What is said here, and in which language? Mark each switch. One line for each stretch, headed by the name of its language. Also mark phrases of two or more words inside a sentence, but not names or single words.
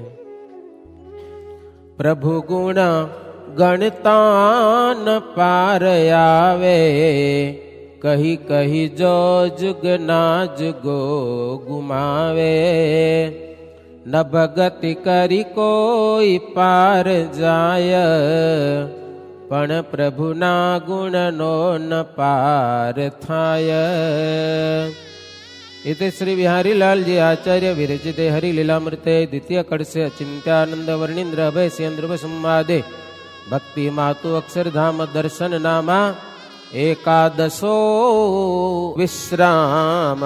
Gujarati: પ્રભુ ગુણ ગણતા ન પાર આવે, કહી કહી જો જુગ ના જુગો ગુમાવે. ન ભગતિ કરી કોઈ પાર જાય, પણ પ્રભુના ગુણનો ન પાર થાય.
Sanskrit: इति श्री बिहारी लाल जी आचार्य विरचिते हरि लीलामृते द्वितीय कड़से चिंत्यानंद वर्णींद्र अभय सेन्द्र संवादे भक्ति मातु अक्षरधाम दर्शन नामा एकादशो विश्राम.